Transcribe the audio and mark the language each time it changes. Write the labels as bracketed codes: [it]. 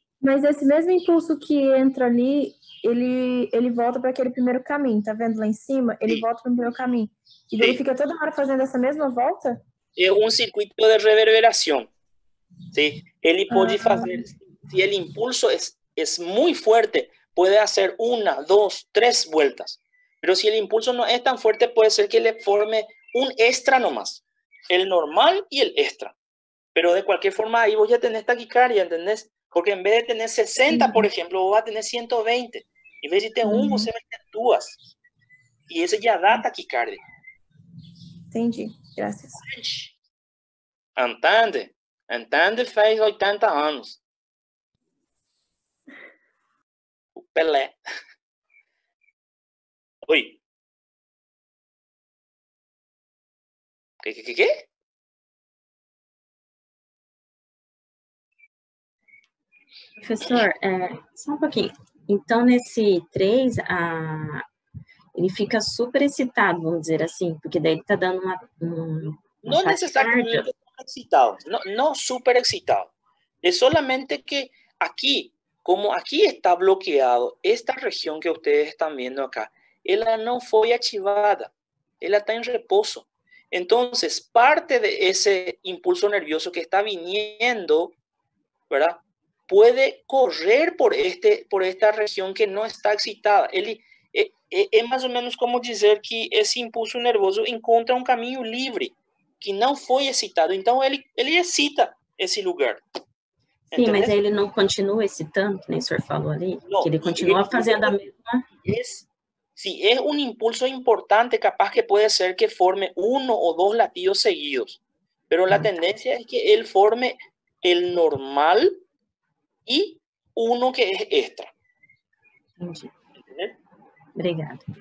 [pt] Mas esse mesmo impulso que entra ali, ele volta para aquele primeiro caminho, tá vendo lá em cima? Ele volta para o primeiro caminho. E daí ele fica toda hora fazendo essa mesma volta? É um circuito de reverberação. [es] ¿Sí? Él puede hacer, si el impulso es muy fuerte, puede hacer 1, 2, 3 vueltas. Pero si el impulso no es tan fuerte, puede ser que le forme un extra nomás. El normal y el extra. Pero de cualquier forma, ahí vos ya tenés taquicardia, ¿entendés? Porque en vez de tener 60, por ejemplo, vos vas a tener 120. Y en vez de te vos se mete 2. Y ese ya da taquicardia. [pt] Entendi, graças. Entende? Entende fez 80 anos. O Pelé. Oi. ¿Quê? Professor, só um pouquinho. Então, nesse 3, ele fica super excitado, vamos dizer assim, porque daí ele está dando uma [es] no necesariamente excitado, no súper excitado. Es solamente que aquí, como aquí está bloqueado, esta región que ustedes están viendo acá, ella no fue archivada, ella está en reposo. Entonces, parte de ese impulso nervioso que está viniendo, ¿verdad? Puede correr por esta región que no está excitada. [pt] É mais ou menos como dizer que esse impulso nervoso encontra um caminho livre, que não foi excitado. Então, ele excita esse lugar. Sim, mas ele não continua excitando, que nem o senhor falou ali? Não, que ele continua fazendo a mesma... [es] Sí, es un impulso importante, capaz que puede ser que forme 1 o 2 latidos seguidos. Pero la tendencia es que él forme el normal y uno que es extra. [pt] Entendi. Obrigada.